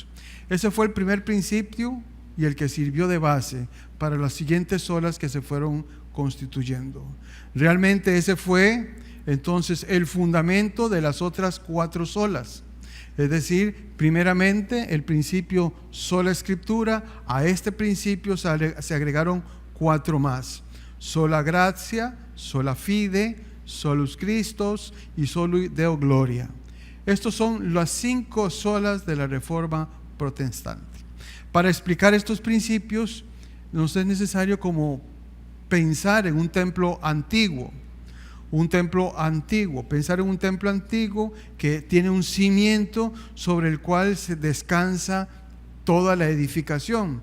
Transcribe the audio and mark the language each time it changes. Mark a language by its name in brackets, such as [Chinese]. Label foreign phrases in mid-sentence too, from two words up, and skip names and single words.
[Spanish] Ese fue el primer principio y el que sirvió de base para las siguientes solas que se fueron constituyendo. Realmente ese fue entonces el fundamento de las otras 4 solas. Es decir, primeramente el principio sola escritura, a este principio se agregaron 4 más: [Latin] sola gratia, sola fide, solus Christus y soli Deo gloria. [Spanish] Estos son las 5 solas de la Reforma Protestante. Para explicar estos principios nos es necesario como pensar en un templo antiguo. un templo antiguo. Pensar en un templo antiguo que tiene un cimiento sobre el cual se descansa toda la edificación.